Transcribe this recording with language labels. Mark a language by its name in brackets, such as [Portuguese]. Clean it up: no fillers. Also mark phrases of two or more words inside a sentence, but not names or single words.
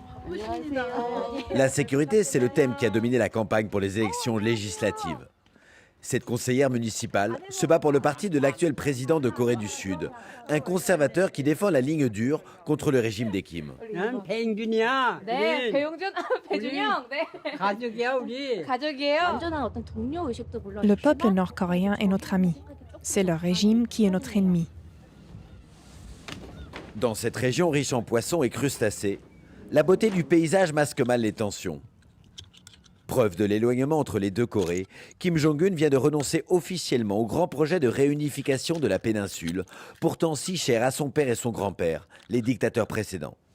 [French] La sécurité, c'est le thème qui a dominé la campagne pour les élections législatives. Cette conseillère municipale se bat pour le parti de l'actuel président de Corée du Sud, un conservateur qui défend la ligne dure contre le régime des Kim. [Korean] 난 배용준이야. 네, 배용준, 배준이 형, 네. 가족이야 우리. 가족이에요. 완전한 어떤 동료 의식도 물론 [French] Le peuple nord-coréen est notre ami. C'est leur régime qui est notre ennemi. Dans cette région riche en poissons et crustacés, la beauté du paysage masque mal les tensions. Preuve de l'éloignement entre les deux Corées, Kim Jong-un vient de renoncer officiellement au grand projet de réunification de la péninsule, pourtant si cher à son père et son grand-père, les dictateurs précédents.